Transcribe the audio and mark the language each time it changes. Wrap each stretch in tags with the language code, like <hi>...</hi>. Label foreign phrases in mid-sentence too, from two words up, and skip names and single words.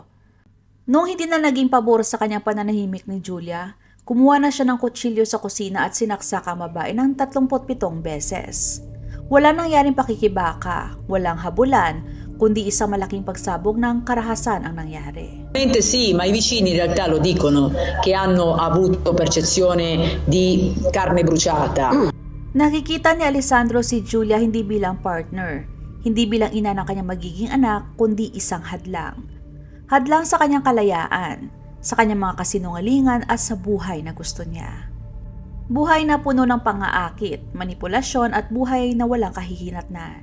<tl>Noong hindi na naging pabor sa kanyang pananahimik ni Julia, kumuha na siya ng kutsilyo sa kusina at sinaksak ang babae ng 37 beses. Wala nangyaring pakikibaka, walang habulan, kundi isang malaking pagsabog ng karahasan ang nangyari.</tl> <it>Sì, ma i vicini in realtà lo dicono che hanno avuto percezione di carne bruciata.</it> <tl>Nakikita ni Alessandro si Julia hindi bilang partner, hindi bilang ina ng kanyang magiging anak, kundi isang hadlang. Hadlang sa kanyang kalayaan, sa kanyang mga kasinungalingan at sa buhay na gusto niya. Buhay na puno ng pang-aakit, manipulasyon at buhay na walang kahihinatnan.</tl>